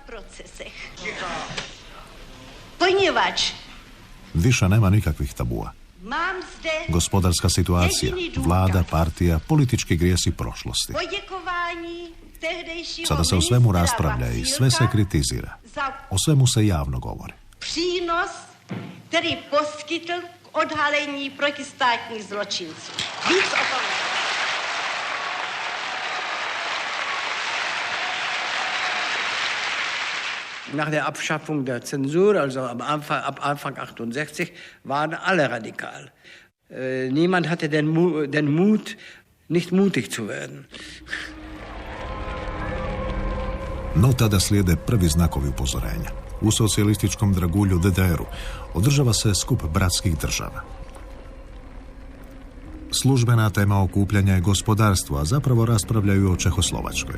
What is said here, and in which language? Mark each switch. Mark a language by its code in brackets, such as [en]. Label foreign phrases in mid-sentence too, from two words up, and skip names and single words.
[hr] Više nema nikakvih tabua. Gospodarska situacija, vlada, partija, politički grijesi prošlosti. Sada se o svemu raspravlja i sve se kritizira. O svemu se javno govori. [cs] Přínos, který poskytl k odhalení protistátních zločinců. Víc o tom. [de] Nach der Abschaffung der Zensur, also ab Anfang 68, waren alle radikal. Niemand hatte den Mut, nicht mutig zu werden. [hr] No tada slijede prvi znakovi upozorenja. U socijalističkom dragulju DDR-u održava se skup bratskih država. Službena tema okupljanja je gospodarstvo, a zapravo raspravljaju o Čehoslovačkoj.